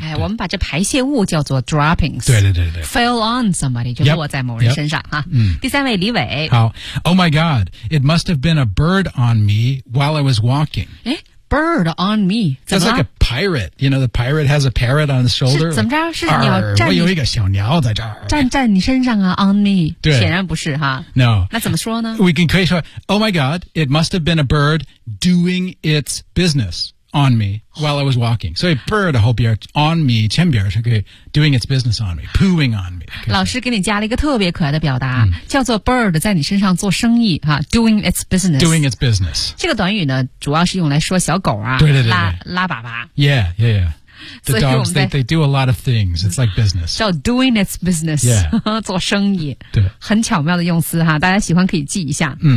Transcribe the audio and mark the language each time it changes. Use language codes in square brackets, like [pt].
[zh] 哎，我们把这排泄物叫做 droppings. 对对对对，fell on somebody 就落在某人身上哈。第三位李伟。 [en] 好 ，Oh my God, it must have been a bird on me while I was walking. 哎。Bird on me. That's like a pirate. You know, the pirate has a parrot on his shoulder. [zh] 是怎么着？是鸟站你？我有一个小鸟在这儿。站你身上啊 ，on me. 对，显然不是哈。 [en] No. [zh] 那怎么说呢 [en] ？We can [zh] 可以说 [en] ，Oh my God, it must have been a bird doing its business on me while I was walking. [zh] 所以 bird 后边 on me 前边是可以 [en] doing its business on me, [zh] pooing on me. 老师给你加了一个特别可爱的表达，叫做 bird 在你身上做生意哈 ， [en] doing its business. Doing its business. [zh] 这个短语呢，主要是用来说小狗啊，对对对对拉粑粑。 [en] Yeah, yeah, yeah. The dogs, they do a lot of things. It's like business. 叫 doing its business. Yeah. [zh] 做生意。对。很巧妙的用词哈，大家喜欢可以记一下。